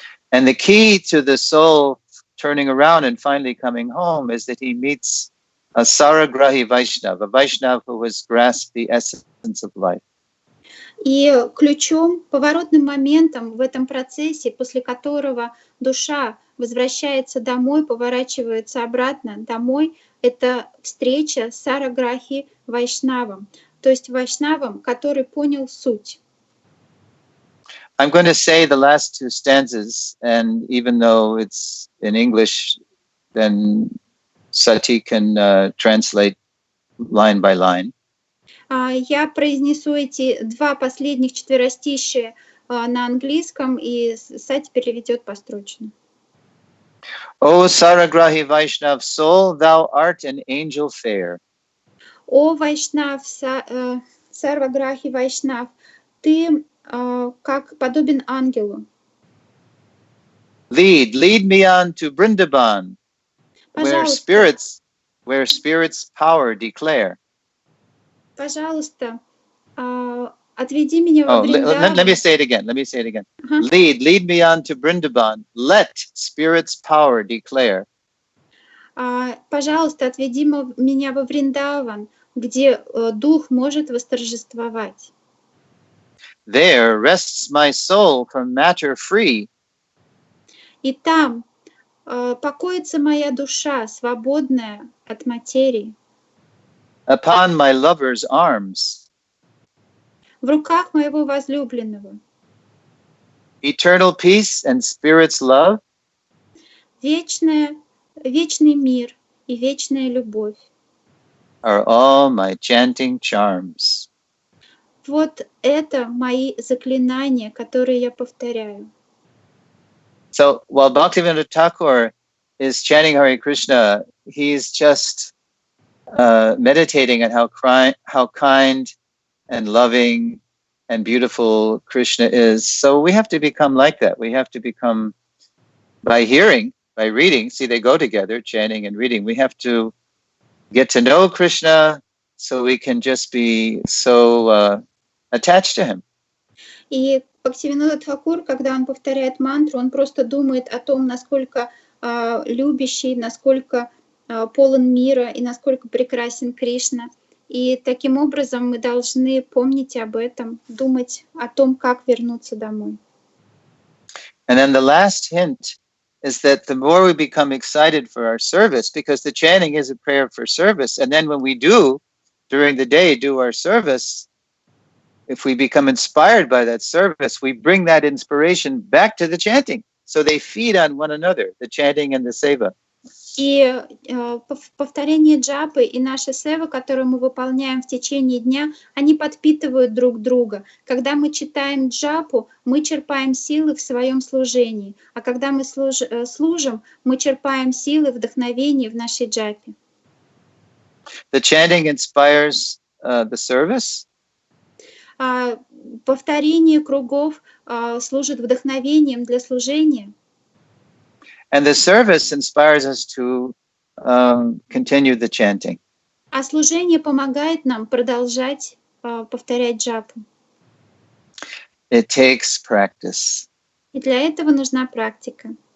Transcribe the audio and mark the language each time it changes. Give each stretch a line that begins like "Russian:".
English: And the key to the soul turning around and finally coming home is that he meets a Saragrahi Vaishnava, a Vaishnava who has grasped the essence of life.
Russian: И ключом, поворотным моментом в этом процессе, после которого душа возвращается домой, поворачивается обратно домой, это встреча с Сараграхи Вайшнавом, то есть Вайшнавом, который понял суть.
English: I'm going to say the last two stanzas, and even though it's in English, then Sati can translate line by line.
Russian: Я произнесу эти два последних четверостишия на английском, и Сати переведет построчно.
English: O Saragrahi Vaishnav soul, thou art an angel fair.
Russian: О Вайшнав, Сарваграхи Вайшнав, ты как подобен ангелу.
English: Lead me on to Vrindavan, where spirits power declare.
Russian: Пожалуйста, отведи меня во Вриндаван.
English: Let me say it again. Lead me on to Vrindavan. Let spirits power declare.
Russian: Пожалуйста, отведи меня во Вриндаван, где дух может восторжествовать.
English: There rests my soul from matter free.
Russian: И там покоится моя душа, свободная от материи.
English: Upon my lover's arms.
Russian: В руках моего возлюбленного.
English: Eternal peace and spirit's love.
Russian: Вечный мир и вечная любовь.
English: Are all my chanting charms.
Russian: Вот это мои заклинания, которые я повторяю.
English: So while Bhaktivinoda Thakur is chanting Hare Krishna, he's just meditating on how kind and loving and beautiful Krishna is. So we have to become like that. We have to become, by hearing, by reading, see they go together, chanting and reading. We have to get to know Krishna so we can just be so attached to him.
Russian: И Бхактивинода Тхакур, когда он повторяет мантру, он просто думает о том, насколько любящий, насколько полон мира и насколько прекрасен Кришна. И таким образом мы должны помнить об этом, думать о том, как вернуться домой.
English: And then the last hint is that the more we become excited for our service, because the chanting is a prayer for service, and then when we do, during the day, do our service, if we become inspired by that service, we bring that inspiration back to the chanting. So they feed on one another, the chanting and the seva.
Russian: И повторение джапы и наша сева, которую мы выполняем в течение дня, они подпитывают друг друга. Когда мы читаем джапу, мы черпаем силы в своем служении. А когда мы служим, мы черпаем силы, вдохновение в нашей джапе.
English: The chanting inspires the service.
Russian: Повторение кругов служит вдохновением для служения.
English: And the service inspires us to continue the chanting.
Russian: А служение помогает нам продолжать повторять джапу.
English: It takes practice.
Russian: И для этого нужна практика.